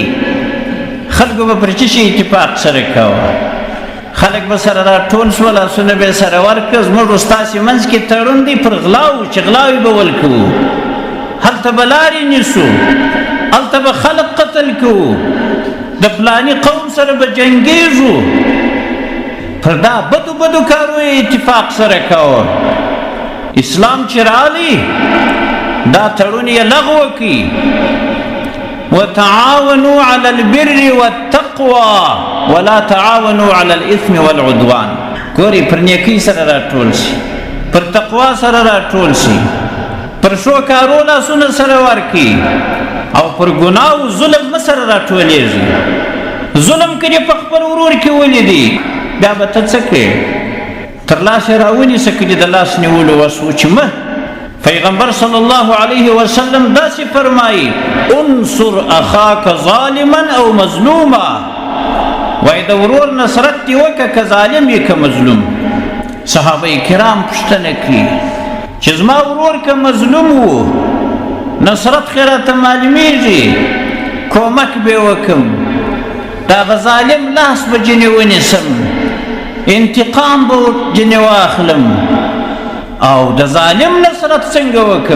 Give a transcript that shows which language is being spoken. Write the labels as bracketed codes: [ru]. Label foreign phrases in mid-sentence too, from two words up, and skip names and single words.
[ps] خلکو به پر څه شي اتفاق سره کوه، خلک به سره راټول شول، لاسونه به یې سره ورکړه، زموږ ستاسې منځ کې تړون دی پر غلاو چې غلاوې به ولکوو، هلته به لارې نیسو، هلته به خلق قتل کوو، د فلاني قوم سره به جنګېږو، پر دا بدو بدو کارو اتفاق سره کوه. اسلام چې راغلی دا تړون یې لغوه کړي، [ar] وتعاونوا على البر والتقوى ولا تعاونوا على الاثم والعدوان. [ps] ګوري پر نیکۍ سره راټول شي، پر تقوا سره راټول شي، پر ښو کارو لاسونه سره ورکړي، او پر ګناو ظلم مه سره راټولېږي. ظلم که دې په خپل ورور کې ولیدي، بیا به ته څه کوې؟ تر لاس یې راونیسه که دې د لاس نیولو وس و چې مه. پیغمبر [ar] صلی الله علیه وسلم [ps] داسې فرمایي، [ar] انصر اخاک ظالما او مظلوما. [ps] وایي د ورور نصرت دې وکړه که ظالم یې که مظلوم. صحابه کرام پوښتنه کوي چې زما ورور که مظلوم و، نصرت خې راته معلومېږي، کومک به یې وکړم، د هغه ظالم لاس به جنې ونیسم، انتقام به جنې واخلم، او د ظالم نصرت څنګه وکړم؟